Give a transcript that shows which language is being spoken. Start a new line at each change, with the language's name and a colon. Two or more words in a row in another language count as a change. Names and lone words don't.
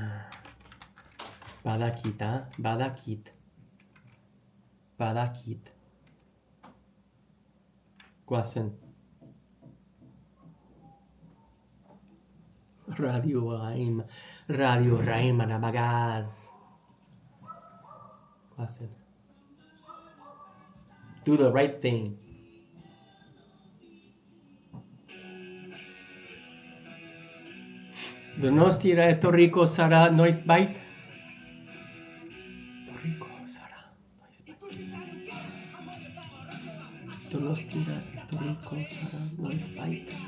Basque: Badakit, Badakit. Goazen. Radio Raim arabagaz. Goazen.
English: Do the right thing.
Basque: Donostira etorriko zara noizbait? Donostira etorriko zara noizbait?